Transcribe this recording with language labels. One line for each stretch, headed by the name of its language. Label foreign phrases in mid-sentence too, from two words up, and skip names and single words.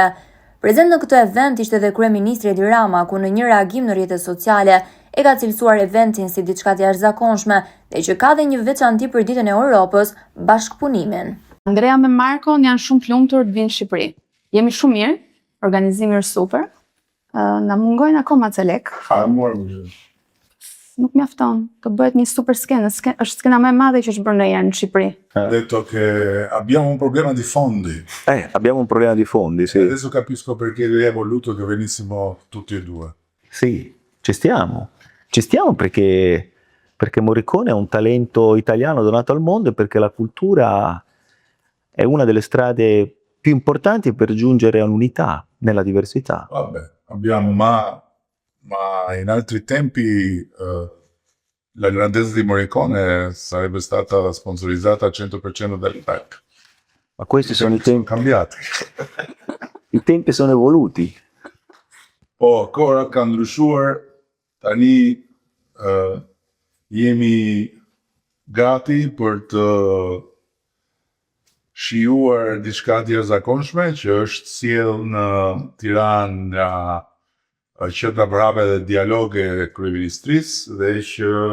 Albanian: Prezent në këtë event ishte edhe kryeministri Edi Rama, ku në një reagim në rrjetet sociale e ka cilësuar eventin si diçka të jashtëzakonshme dhe që ka dhe një veçanti për Ditën e Europës, bashkëpunimin. Andrea me Marko janë shumë të lumtur të vinë në Shqipëri. Jemi shumë mirë, organizimi është super. Na mungojnë akoma ca lek. Nuk mjafton. Të bëhet një super skenë. Është skena më e madhe që është bërë ndonjëherë në Shqipëri.
Italian: Ha detto che abbiamo un problema di fondi. Abbiamo un problema di fondi, sì. Adesso capisco perché lei ha voluto che venissimo tutti e due. Sì, ci stiamo. Ci stiamo perché Morricone è un talento italiano donato al mondo e perché la cultura è una delle strade più importanti per giungere all'unità nella diversità. Vabbè, abbiamo, ma in altri tempi la grandezza di Morricone sarebbe stata sponsorizzata al 100% dal PEC. Ma questi sono i tempi cambiati. I tempi sono evoluti.
Albanian: Po, korat kanë ndryshuar, tani jemi gati për të shijuar diçka të jashtëzakonshme që është sjell në Tiranë nga qendra prave dhe dialoge e kryeministrisë dhe që